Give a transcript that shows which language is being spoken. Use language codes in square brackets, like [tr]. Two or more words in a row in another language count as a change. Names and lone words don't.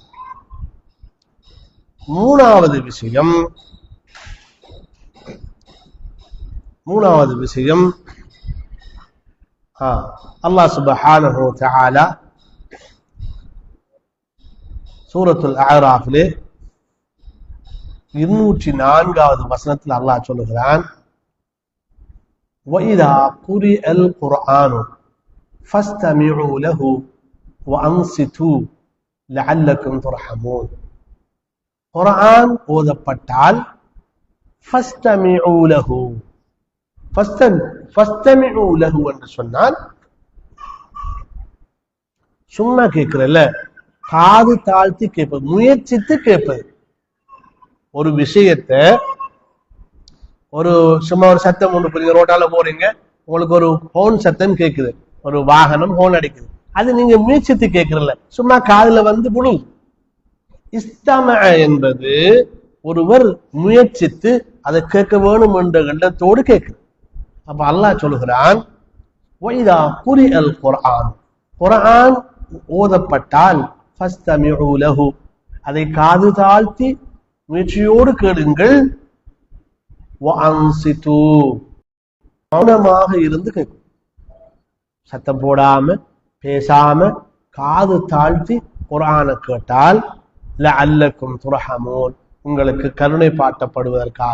[ta] மூணாவது விஷயம் [ar] الله سبحانه وتعالى [ta] சூரத்துல் அஅராஃபிலே 204வது வசனத்தில் அல்லாஹ் சொல்லுகிறான், [ar] وَإِذَا قُرِئَ الْقُرْآنُ فَاسْتَمِعُوا لَهُ وَأَنصِتُوا لَعَلَّكُمْ تُرْحَمُونَ. [ta] குர்ஆன் ஓதப்பட்டால் [ar] فَاسْتَمِعُوا لَهُ, فَاسْتَمِعُوا لَهُ [ta] என்று சொன்னால் சும்மா கேட்கிறல்ல, காது தாழ்த்தி கேட்பது, முயற்சித்து கேட்பது. ஒரு விஷயத்தை சும்மா ஒரு சத்தம் ஒன்று புரியுது, ரோட்டால போறீங்க, உங்களுக்கு ஒரு ஹோன் சத்தம் கேட்குது, ஒரு வாகனம் ஹோன் அடிக்குது, அது நீங்க முயற்சித்து கேட்கறல, சும்மா காதுல வந்து புழு. இஸ்தமஅ என்பது ஒருவர் முயற்சித்து அதை கேட்க வேணும் என்ற எண்ணத்தோடு கேட்குது. அப்ப அல்லாஹ் சொல்லுகிறான், [ar] وَإِذَا قُرِئَ الْقُرْآنُ, [ta] குர்ஆன் ஓதப்பட்டால் [ar] فاستمعوا له, [ta] அதை காது தாழ்த்தி முயற்சியோடு கேளுங்கள். வஅன்சிது, மௌனமாக இருந்து கேட்கும். சத்தம் போடாம பேசாம காது தாழ்த்தி குர்ஆனை கேட்டால் [ar] لعلكم ترحمون, [ta] உங்களுக்கு கருணை பாட்டப்படுவதற்காக.